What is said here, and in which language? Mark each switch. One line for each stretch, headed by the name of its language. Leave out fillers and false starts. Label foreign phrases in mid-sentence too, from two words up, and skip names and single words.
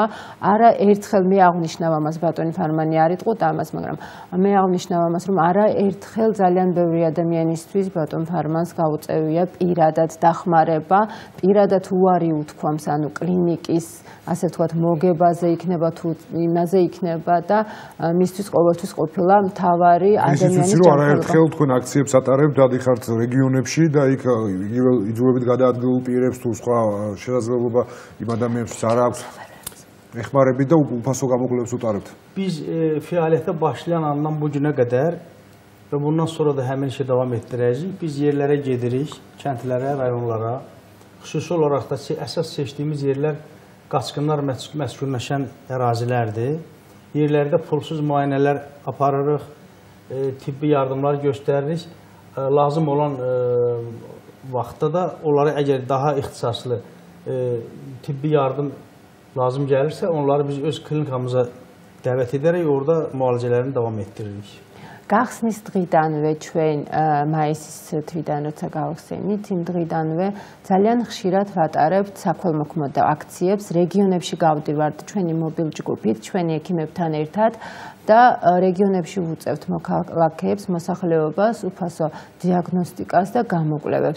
Georgian: არა ერთხელ მე აღნიშნავ ამას, ბატონი ფარმანი არ იტყუთ ამას, მაგრამ მე აღნიშნავ ამას, რომ არა ერთხელ ძალიან ბევრი ადამიანისთვის ბატონ ფარმანს გაუწევია პირადად დახმარება, პირადად უარი უთქვამს, ანუ კლინიკის, ასე ვთქვათ, მოგებაზე იქნება თუ იმაზე იქნება და მისთვის ყოველთვის ყოფილა მთავარი ადამიანის ჯანმრთელობა. არა ერთხელ თქვენ აქციებს ატარებთ, დადიხართ რეგიონებში და იქ იძულებით გადაადგილულ პირებს თუ სხვა შესაძლებლობა იმ ადამიანებს არ აქვს. ეხმარებით და უფასო გამოკვლევებს უტარებთ.
Azerbaijani: Biz fəaliyyətə başlayan andan bu günə qədər və bundan sonra da həmin işi davam etdirəcəyik. Biz yerlərə gedirik, kəndlərə, rayonlara. Xüsusi olaraq da əsas seçdiyimiz yerlər qaçqınlar məskunləşən ərazilərdir. Yerlərdə pulsuz müayinələr aparırıq, tibbi yardımlar göstəririk. Lazım olan vaxtda da onları əgər daha ixtisaslı tibbi yardım lazım gəlirsə, onları biz öz klinikamıza dəvət edərək orada müalicələrini davam etdiririk.
Georgian: Გახსნის დღიდანვე ჩვენ მაისის თვიდან როცა გავხსენით, იმ დღიდანვე ძალიან ხშირად ვატარებთ საქველმოქმედო აქციებს, რეგიონებში გავდივართ ჩვენი მობილ ჯგუფით, ჩვენი ექიმებთან ერთად და რეგიონებში ვუწევთ მოქალაქეებს მოსახლეობას უფასო დიაგნოსტიკას და გამოკვლევებს.